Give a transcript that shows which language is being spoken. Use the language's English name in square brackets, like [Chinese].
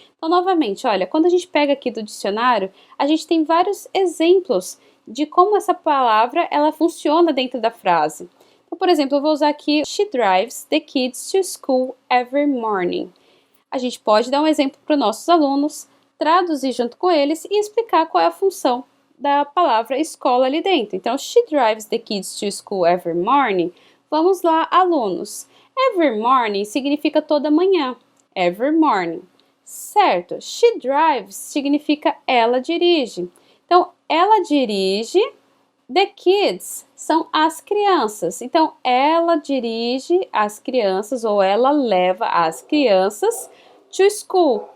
[Portuguese] Então, novamente, olha, quando a gente pega aqui do dicionário, a gente tem vários exemplos de como essa palavra ela funciona dentro da frase. Então, por exemplo, eu vou usar aqui [English] She drives the kids to school every morning. [Portuguese] A gente pode dar um exemplo para os nossos alunos, traduzir junto com eles e explicar qual é a função da palavra escola ali dentro. [English] Então, she drives the kids to school every morning. [Portuguese] Vamos lá, alunos. [English] Every morning [Portuguese] significa toda manhã. [English] Every morning. [Portuguese] Certo. [English] She drives [Portuguese] significa ela dirige. Então, ela dirige. [English] The kids [Portuguese] são as crianças. Então, ela dirige as crianças ou ela leva as crianças [English] to school.